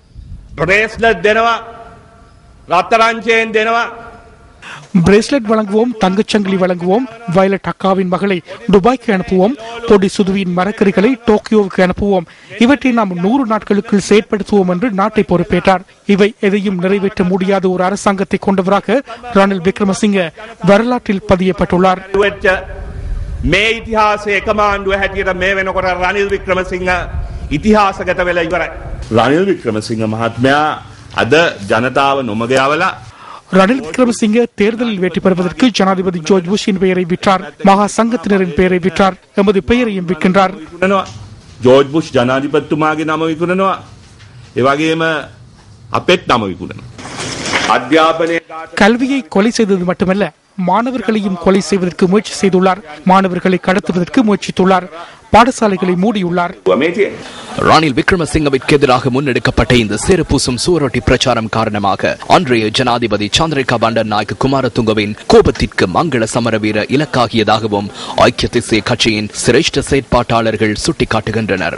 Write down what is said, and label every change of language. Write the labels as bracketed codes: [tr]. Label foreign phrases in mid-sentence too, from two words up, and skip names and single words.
[ta] பிரேஸ்லெட் வழங்குவோம், தங்கச்சங்கிலி வழங்குவோம், வயலட் அக்காவின் மகளை துபாய்க்கு அனுப்புவோம், பொடி சுதுவியின் மரக்கறிகளை டோக்கியோவுக்கு அனுப்புவோம். இவற்றை நாம் 100 நாட்களுக்குள் செயற்படுத்துவோம் என்று நாட்டை பொறுப்பேற்றார். இவை எதையும் நிறைவேற்ற முடியாத ஒரு அரசாங்கத்தை கொண்டவராக ரணில் விக்ரமசிங்க வரலாற்றில் பதியப்பட்டுள்ளார். [si] මේ ඉතිහාසයේ කමාන්ඩුව හැටියට මේ වෙනකොට රනිල් වික්‍රමසිංහ ඉතිහාසගත වෙලා ඉවරයි. රනිල් වික්‍රමසිංහ මහත්මයා අද ජනතාව නොමග යවලා [ta] ரணில் விக்ரமசிங்க தேர்தலில் வெற்றி பெறுவதற்கு ஜனாதிபதி ஜோர்ஜ் புஷின் பெயரை விற்றார், மகா சங்கத்தினரின் பெயரை விற்றார், எமது பெயரையும் விற்கின்றார். [si] ஜோர்ஜ் புஷ் ஜனாதிபதிතුමාගේ නම විකුණනවා, ඒ වගේම අපෙත් නම විකුණනවා. අධ්‍යාපනයේ [ta] கல்வியை கொலை செய்தது மட்டுமல்ல, மாணவர்களையும் கொலை செய்வதற்கு முயற்சி செய்துள்ளார். மாணவர்களை கடத்துவதற்கு முயற்சித்துள்ளார். பாடசாலைகளை மூடியுள்ளார். ரணில் விக்ரமசிங்கவிற்கு எதிராக முன்னெடுக்கப்பட்ட இந்த சேறுபூசும் சுவரொட்டி பிரச்சாரம் காரணமாக அன்றைய ஜனாதிபதி சந்திரிகா பண்டர்நாயக்க குமாரதுங்கவின் கோபத்திற்கு மங்கள சமரவீர இலக்காகியதாகவும் ஐக்கிய தேசிய கட்சியின் சிரேஷ்ட செயற்பாட்டாளர்கள் சுட்டிக்காட்டுகின்றனர்.